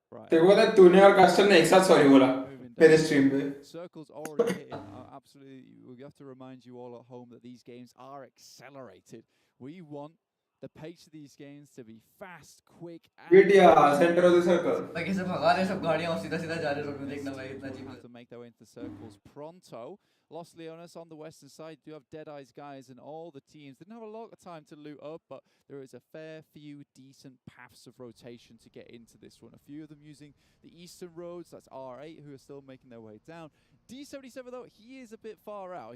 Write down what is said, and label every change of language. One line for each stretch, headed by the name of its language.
Hindi: तेरे को पता है तूने और कास्टर ने एक साथ सॉरी बोला मेरे स्ट्रीम पे.
English: Circles already hit. Absolutely, we have to remind you all at home that these games are accelerated. We want the pace of these games to be fast, quick, and center of the circle.
Hindi: भाई कैसे भगा रहे सब गाड़ियां और सीधा सीधा जा रहे हैं. देखना भाई इतना अजीब है.
English: to make their way into the circles pronto. Los Leones on the western side do have Dead Eyes guys, and all the teams didn't have a lot of time to loot up, but there is a fair few decent paths of rotation to get into this one. A few of them using the eastern roads. That's R8 who are still making their way down. D77 though, he is a bit far out.